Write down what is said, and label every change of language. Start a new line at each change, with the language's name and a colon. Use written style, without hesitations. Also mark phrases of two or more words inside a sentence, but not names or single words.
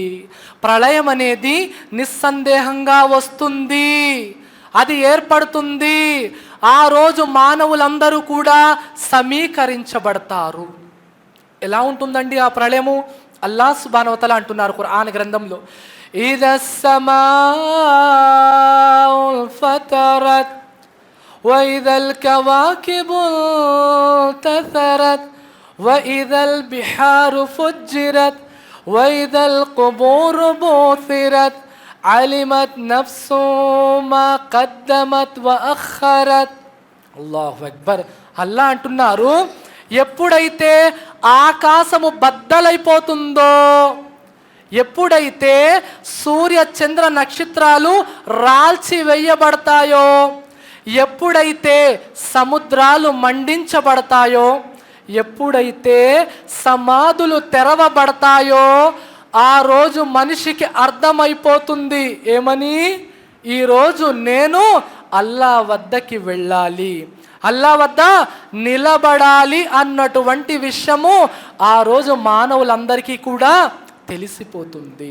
Telugu: ప్రళయం అనేది నిస్సందేహంగా వస్తుంది, అది ఏర్పడుతుంది. ఆ రోజు మానవులందరూ కూడా సమీకరించబడతారు. ఎలా ఉంటుందండి ఆ ప్రళయము?
Arabic: الله سبحانه وتعالى
Telugu: అంటున్నారు ఖురాన్ గ్రంథంలో,
Arabic: إذا السماء انفطرت وإذا الكواكب انتثرت وإذا البحار فجرت وإذا القبور بعثرت علمت نفس ما قدمت وأخرت. الله أكبر.
Telugu: అల్లా అంటున్నారు, ఎప్పుడైతే ఆకాశము బద్దలైపోతుందో, ఎప్పుడైతే సూర్య చంద్ర నక్షత్రాలు రాల్చి వేయబడతాయో, ఎప్పుడైతే సముద్రాలు మండించబడతాయో, ఎప్పుడైతే సమాధులు తెరవబడతాయో, ఆ రోజు మనిషికి అర్థమైపోతుంది ఏమని, ఈరోజు నేను అల్లా వద్దకి వెళ్ళాలి, అల్లా వద్ద నిలబడాలి అన్నటువంటి విషయము ఆ రోజు మానవులందరికీ కూడా తెలిసిపోతుంది.